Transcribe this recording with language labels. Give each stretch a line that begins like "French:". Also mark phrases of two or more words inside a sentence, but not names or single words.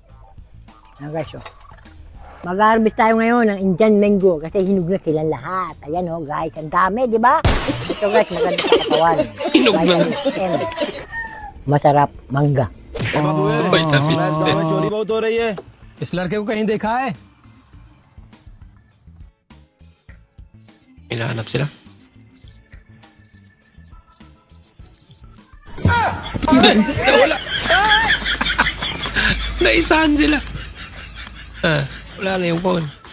Filipino: Ayan guys, oh. Mag-harvest tayo ngayon ng Indian mango kasi hinog na silang lahat. Ayan oh guys, ang dami, di ba? Ito guys, maganda sa katawan. Hinog na. Vitamin M. Masarap, mangga. Vitamin.
Hindi: इस लड़के को कहीं देखा है?
Filipino: Hinahanap sila. Nawala. Naisahan sila. Wala na yung phone.